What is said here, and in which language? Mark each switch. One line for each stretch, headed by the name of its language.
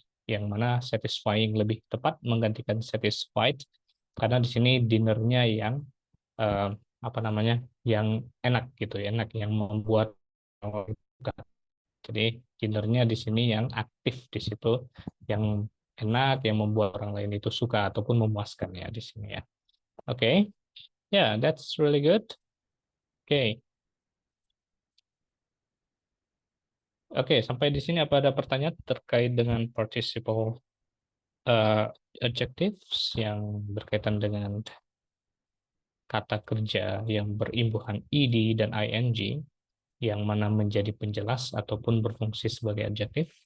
Indonesian: Yang mana satisfying lebih tepat menggantikan satisfied karena di sini dinnernya yang apa namanya? Yang enak gitu ya, enak yang membuat Jadi dinnernya di sini yang aktif di situ, yang enak, yang membuat orang lain itu suka ataupun memuaskan ya di sini ya.
English: Oke, yeah, that's really good.
Indonesian: Oke, sampai di sini apa ada pertanyaan terkait dengan participle adjectives yang berkaitan dengan kata kerja yang berimbuhan ed dan ing, yang mana menjadi penjelas ataupun berfungsi sebagai adjektif?